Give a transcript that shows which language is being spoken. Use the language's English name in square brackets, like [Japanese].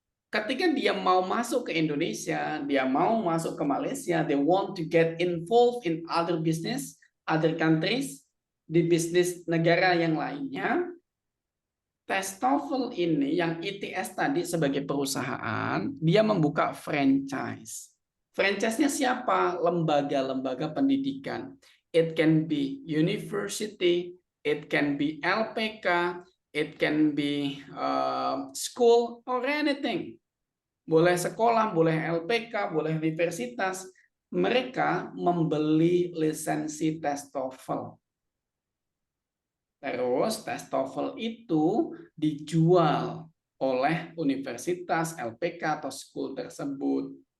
[Indonesian] Ketika dia mau masuk ke Indonesia, dia mau masuk ke Malaysia, [English] they want to get involved in other business, other countries, [Indonesian] di bisnis negara yang lainnya. Tes TOEFL ini yang ITS tadi sebagai perusahaan, dia membuka franchise. Franchise-nya siapa? Lembaga-lembaga pendidikan. [English] It can be university, it can be LPK, it can be school or anything. [Indonesian] Boleh sekolah, boleh LPK, boleh universitas. Mereka membeli lisensi tes TOEFL. Terus tes TOEFL itu dijual oleh universitas, LPK atau school tersebut.